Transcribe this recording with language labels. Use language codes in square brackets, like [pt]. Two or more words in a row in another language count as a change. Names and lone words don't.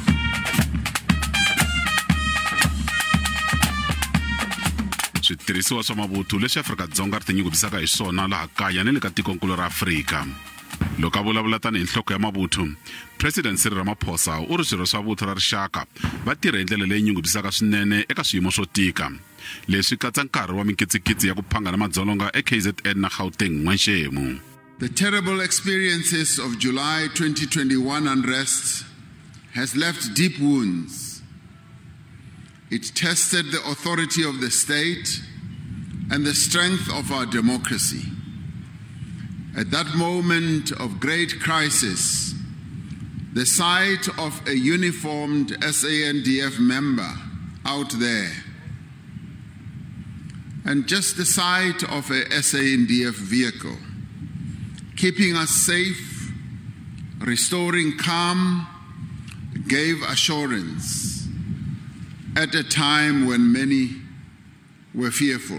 [ts] Switirhisiwa swa mabuthu leswi Afrika-Dzonga ri tinyungubyisaka hi swona laha kaya ni le ka tikonkulu ra Afrika. Loko a vulavula tanihi nhloko ya mabuthu, President Cyril Ramaphosa u ri swirho swa vuthu ra rixaka va tirha hi ndlela leyi nyungubyisaka swinene eka swiyimo swo tika. Leswi katsa nkarhi wa mikitsikitsi ya ku phanga na madzolonga eKZN na Gauteng n'waxemu. [en] The terrible experiences of July 2021 unrest has left deep wounds. It tested the authority of the state and the strength of our democracy. At that moment of great crisis, the sight of a uniformed SANDF member out there and just the sight of a SANDF vehicle keeping us safe, restoring calm, gave assurance at a time when many were fearful.